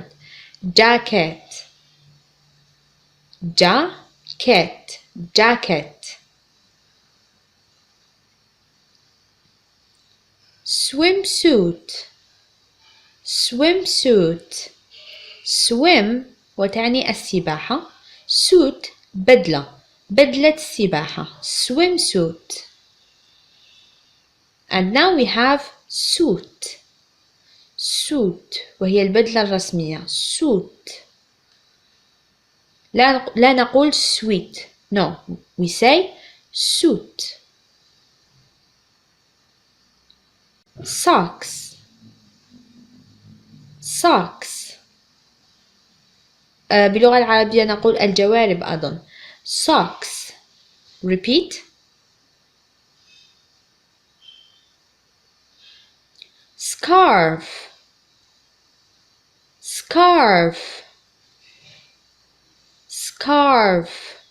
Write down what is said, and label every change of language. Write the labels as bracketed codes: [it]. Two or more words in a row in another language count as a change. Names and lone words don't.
[en] Jacket. Jacket. Jacket. Swimsuit. Swimsuit. swim [ar] وتعني السباحة. suit بدلة. بدلة السباحة. [en] swimsuit. And now we have suit. [ar] suit وهي البدلة الرسمية. suit. لا نقول sweet. [en] No, we say suit. socks. socks. [ar] باللغة العربية نقول الجوارب أيضا. [en] socks. Repeat. Scarf. Scarf. Scarf.